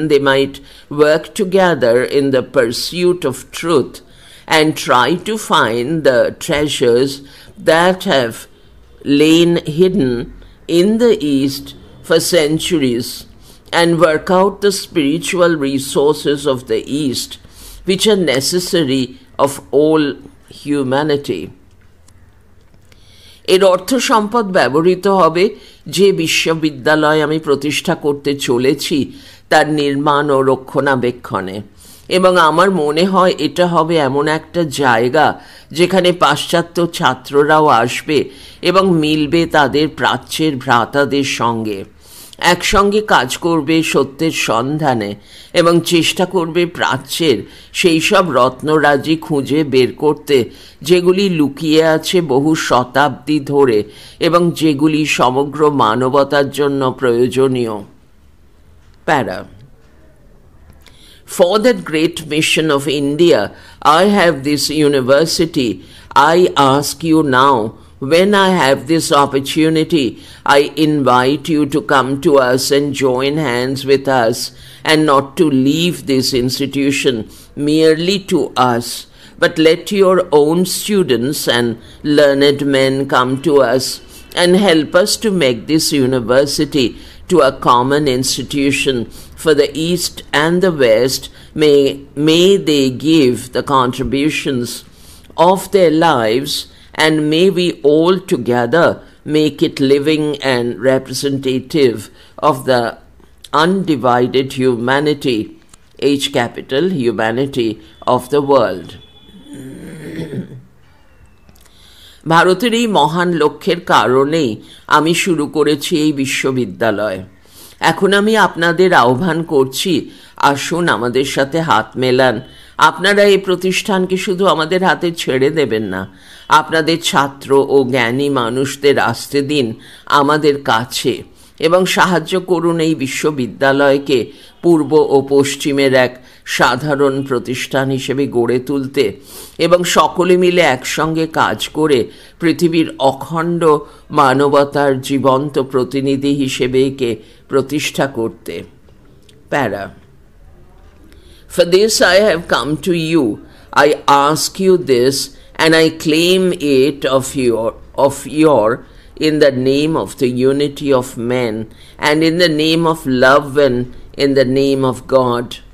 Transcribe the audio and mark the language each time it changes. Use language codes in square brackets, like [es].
[en] might work together in the pursuit of truth and try to find the treasures that have lain hidden in the East for centuries, and work out the spiritual resources of the East which are necessary of all humanity. [bn] এর অর্থ সম্পদ ব্যবহৃত হবে যে বিশ্ববিদ্যালয় আমি প্রতিষ্ঠা করতে চলেছি তার নির্মাণ ও রক্ষণাবেক্ষণে। এবং আমার মনে হয় এটা হবে এমন একটা জায়গা যেখানে পাশ্চাত্য ছাত্ররাও আসবে এবং মিলবে তাদের প্রাচ্যের ভ্রাতাদের সঙ্গে, একসঙ্গে কাজ করবে সত্যের সন্ধানে এবং চেষ্টা করবে প্রাচ্যের সেই সব রত্নরাজি খুঁজে বের করতে যেগুলি লুকিয়ে আছে বহু শতাব্দী ধরে এবং যেগুলি সমগ্র মানবতার জন্য প্রয়োজনীয়। প্যারা। [en] For that great mission of India, I have this university. I ask you now, when I have this opportunity, I invite you to come to us and join hands with us, and not to leave this institution merely to us, but let your own students and learned men come to us and help us to make this university to a common institution for the East and the West. May they give the contributions of their lives, and may we all together make it living and representative of the undivided humanity, H capital, humanity of the world. [bn] ভারতের এই মহান লক্ষ্যের কারণেই আমি শুরু করেছি এই বিশ্ববিদ্যালয়। এখন আমি আপনাদের আহ্বান করছি, আসুন আমাদের সাথে হাত মেলান। আপনারা এই প্রতিষ্ঠানকে শুধু আমাদের হাতে ছেড়ে দেবেন না, আপনাদের ছাত্র ও জ্ঞানী মানুষদের আসতে দিন আমাদের কাছে এবং সাহায্য করুন এই বিশ্ববিদ্যালয়কে পূর্ব ও পশ্চিমের এক সাধারণ প্রতিষ্ঠান হিসেবে গড়ে তুলতে এবং সকলে মিলে একসঙ্গে কাজ করে পৃথিবীর অখণ্ড মানবতার জীবন্ত প্রতিনিধি হিসেবে একে প্রতিষ্ঠা করতে। প্যারা। [en] For this I have come to you. I ask you this, and I claim it of your in the name of the unity of men, and in the name of love, and in the name of God.